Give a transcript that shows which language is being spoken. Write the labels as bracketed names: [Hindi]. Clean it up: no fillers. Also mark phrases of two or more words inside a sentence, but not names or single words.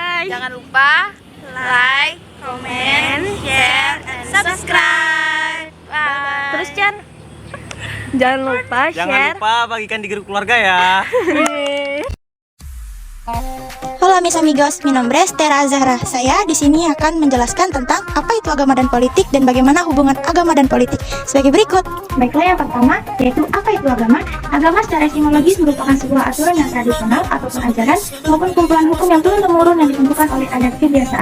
[Indonesian] Jangan lupa [English] like, comment, share, and subscribe. Bye. [Indonesian] Terus Chan, jangan lupa Jangan share. lupa bagikan di grup keluarga ya. [Spanish] Hola mis amigos, mi nombre es Tera Zahra. [Indonesian] Saya di sini akan menjelaskan tentang apa itu agama dan politik dan bagaimana hubungan agama dan politik sebagai berikut. Baiklah, yang pertama yaitu apa itu agama? Agama secara etimologis merupakan sebuah aturan yang tradisional atau ajaran maupun kumpulan hukum yang turun-temurun yang ditentukan oleh adat kebiasaan.